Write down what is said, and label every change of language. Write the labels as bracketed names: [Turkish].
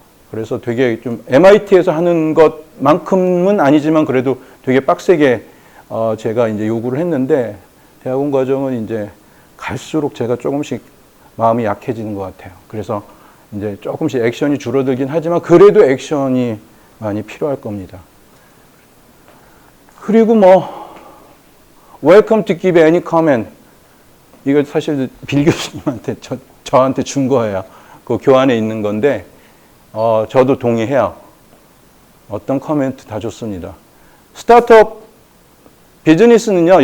[Korean] 그래서 되게 좀 MIT에서 하는 것만큼은 아니지만 그래도 되게 빡세게 제가 이제 요구를 했는데 대학원 과정은 이제 갈수록 제가 조금씩 마음이 약해지는 것 같아요. 그래서 이제 조금씩 액션이 줄어들긴 하지만 그래도 액션이 많이 필요할 겁니다. 그리고 [English] welcome to give any comment. [Korean] 이거 사실 빌 교수님한테 저한테 준 거예요. 그 교환에 있는 건데 저도 동의해요. 어떤 코멘트 다 좋습니다. 스타트업 비즈니스는요.